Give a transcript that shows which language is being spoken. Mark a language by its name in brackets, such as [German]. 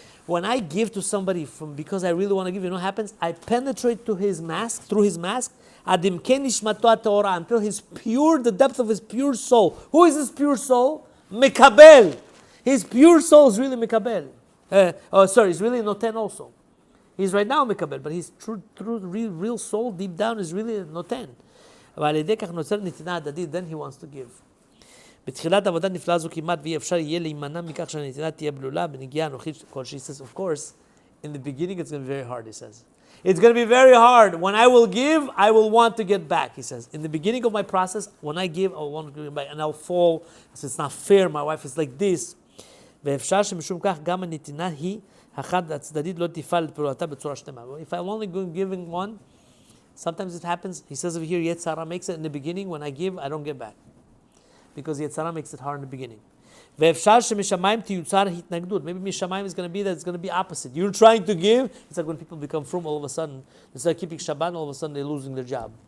[English] When I give to somebody because I really want to give, you know what happens? I penetrate to his mask, through his mask, until his pure, the depth of his pure soul. Who is his pure soul? Mekabel. His pure soul is really Mekabel. He's really Noten also. He's right now Mekabel, but his true real soul, deep down, is really Noten. Then he wants to give. [Hebrew] בתחילת עבודה נפלאה זו כמעט ואי אפשר יהיה להימנע מכך שהנתינה תהיה בלולה בנגיעה אנוכית כלשהי. [English] He says, of course, in the beginning it's going to be very hard, he says. It's going to be very hard. When I will give, I will want to get back, he says. In the beginning of my process, when I give, I will want to get back, and I'll fall. So it's not fair, my wife is like this. [Hebrew] ואפשר שמשום כך גם הנתינה היא החד הצדדית לא תפעל לפעולתה בצורה שלמה. [English] If I'm only giving one, sometimes it happens, he says over here, Yetzirah makes it in the beginning, when I give, I don't get back. Because Yetzirah makes it hard in the beginning. Maybe Mishamayim is going to be that it's going to be opposite. You're trying to give. It's like when people become frum, all of a sudden, instead of keeping Shabbat, all of a sudden they're losing their job.